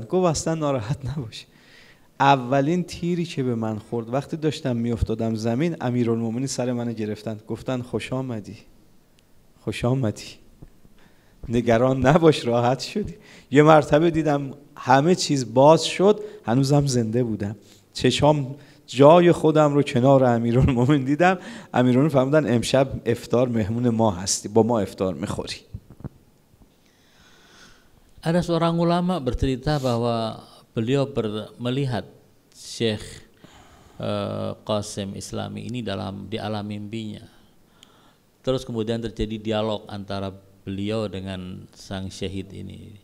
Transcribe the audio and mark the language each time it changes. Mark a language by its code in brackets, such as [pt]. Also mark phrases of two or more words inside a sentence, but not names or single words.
[fa] گفت اصلا ناراحت نباشی، اولین تیری که به من خورد وقتی داشتم میافتادم زمین، امیرالمومنین سر منو گرفتن، گفتن خوش آمدی، خوش آمدی، نگران نباش، راحت شدی. یه مرتبه دیدم همه چیز باز شد، هنوزم زنده بودم، چشام جای خودم رو کنار امیرالمومنین دیدم. امیرالمومنین فرمودن امشب افطار مهمون ما هستی، با ما افطار میخوری. [id] Ada seorang ulama bercerita bahwa beliau melihat Syekh Qasim Islami ini di alam mimpinya. Terus kemudian terjadi dialog antara beliau dengan sang syahid ini.